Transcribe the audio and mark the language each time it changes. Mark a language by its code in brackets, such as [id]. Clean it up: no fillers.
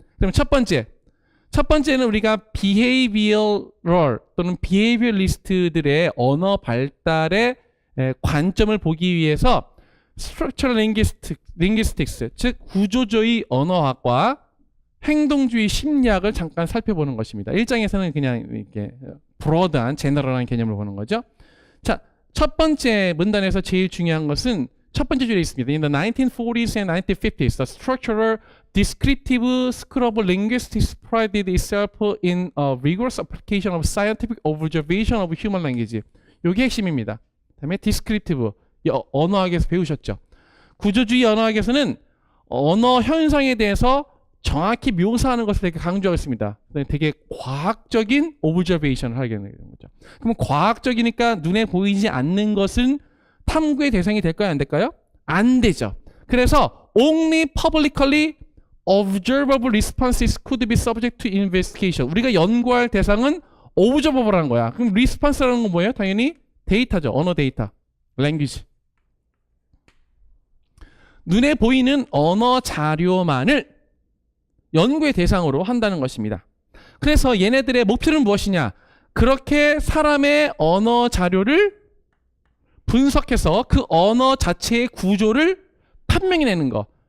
[ko] 그럼 첫 번째는 우리가 behavioral 또는 behavioralist들의 언어 발달의 관점을 보기 위해서 structural linguistics, 즉 구조주의 언어학과 행동주의 심리학을 잠깐 살펴보는 것입니다. 1장에서는 그냥 이렇게 브로드한 제너럴한 개념을 보는 거죠. 자, 첫 번째 문단에서 제일 중요한 것은 첫 번째 줄에 있습니다. [en] In the 1940s and 1950s, the structural descriptive school of linguistics prided itself in a rigorous application of scientific observation of human language. [ko] 이게 핵심입니다. 그다음에 descriptive, 언어학에서 배우셨죠. 구조주의 언어학에서는 언어 현상에 대해서 정확히 묘사하는 것을 되게 강조하고 있습니다. 되게 과학적인 observation을 하게 되는 거죠. 그럼 과학적이니까 눈에 보이지 않는 것은 탐구의 대상이 될까요? 안 될까요? 안 되죠. [en] 그래서 only publicly observable responses could be subject to investigation. [ko] 우리가 연구할 대상은 observable라는 거야. 그럼 response라는 건 뭐예요? 당연히 데이터죠. 언어 데이터. language. 눈에 보이는 언어 자료만을 연구의 대상으로 한다는 것입니다. 그래서 얘네들의 목표는 무엇이냐? 그렇게 사람의 언어 자료를 분석해서 그 언어 자체의 구조를 판명해내는 거.